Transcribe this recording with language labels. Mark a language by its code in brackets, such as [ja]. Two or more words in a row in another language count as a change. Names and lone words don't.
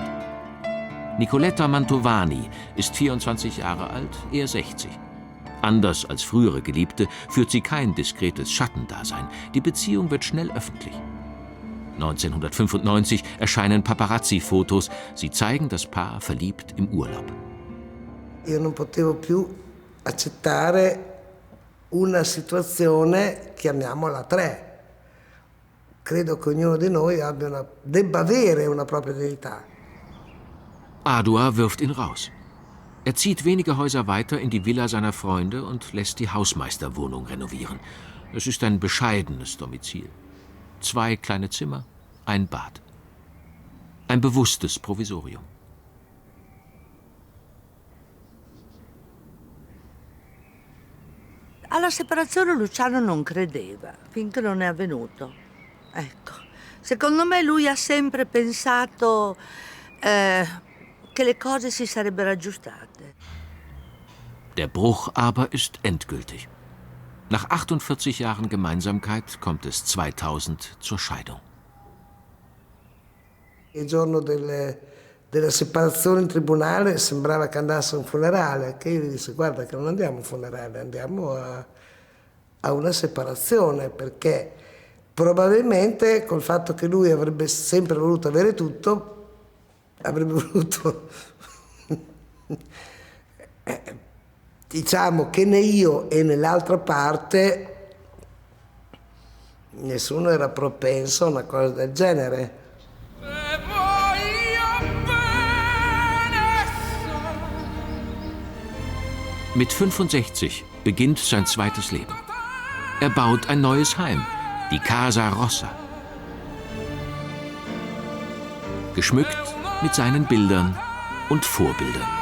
[de] Nicoletta Mantovani ist 24 Jahre alt, er 60. Anders als frühere Geliebte führt sie kein diskretes Schattendasein. Die Beziehung wird schnell öffentlich. 1995 erscheinen Paparazzi-Fotos. Sie zeigen das Paar verliebt im Urlaub. [it] Io non potevo più accettare una situazione, chiamiamola 3. Credo che ognuno di noi debba avere una propria identità. [de] Adua wirft ihn raus. Er zieht wenige Häuser weiter in die Villa seiner Freunde und lässt die Hausmeisterwohnung renovieren. Es ist ein bescheidenes Domizil. 2 kleine Zimmer, ein Bad. Ein bewusstes Provisorium. [it] Alla separazione Luciano non credeva, finché non è avvenuto. Ecco, secondo me lui ha sempre pensato che le cose si sarebbero aggiustate. [de] Der Bruch aber ist endgültig. Nach 48 Jahren Gemeinsamkeit kommt es 2000 zur Scheidung. [it] Il giorno della separazione in tribunale sembrava che andasse a un funerale, che io gli dissi guarda che non andiamo a un funerale, andiamo a una separazione, perché probabilmente col fatto che lui avrebbe sempre voluto avere tutto, avrebbe voluto diciamo che né io e né l'altra parte nessuno era propenso a una cosa del genere. [de] Mit 65 beginnt sein zweites Leben. Er baut ein neues Heim, die Casa Rossa. Geschmückt mit seinen Bildern und Vorbildern.